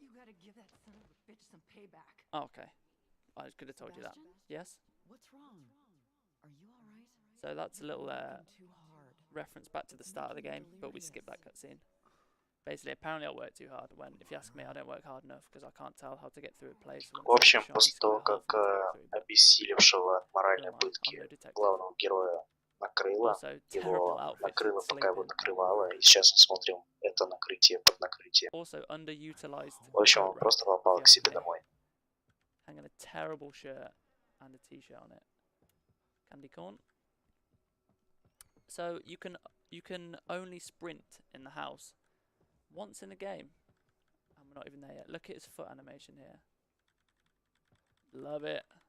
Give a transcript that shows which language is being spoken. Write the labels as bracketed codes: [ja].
[en] You gotta give that son of a bitch some payback. Oh, okay. I could have told you that. Yes? What's wrong? Are you alright? So that's a little reference back to the start of the game, but we skipped that cutscene. Basically, apparently I work too hard, when, if you ask me, I don't work hard enough, because I can't tell how to get through a place. [ru] В общем, после того, как обессилевшего от моральной пытки главного героя накрыло, его накрыло, пока его накрывало, и сейчас мы смотрим это накрытие под накрытием. В общем, он просто попал к себе домой. [en] Hanging a terrible shirt and a t-shirt on it. Candy corn. So you can only sprint in the house once in the game, and we're not even there yet. Look at his foot animation here. Love it.